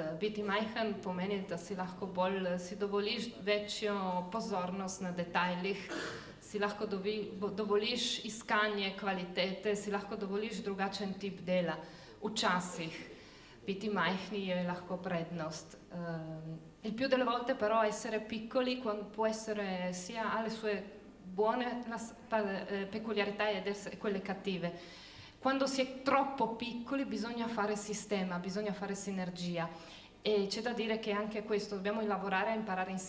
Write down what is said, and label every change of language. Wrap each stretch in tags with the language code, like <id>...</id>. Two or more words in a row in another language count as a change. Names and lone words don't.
<sl>Biti majhen pomeni, da si lahko bolj, si dovoliš večjo pozornost na detajlih, si lahko dovoliš iskanje kvalitete, si lahko dovoliš drugačen tip dela. Včasih biti majhni je lahko prednost.</sl> <it>Il più delle volte però essere piccoli può essere sia ha le sue buone peculiarità e quelle cattive. Quando si è troppo piccoli bisogna fare sistema, bisogna fare sinergia, e c'è da dire che anche questo dobbiamo lavorare a imparare insieme.</it>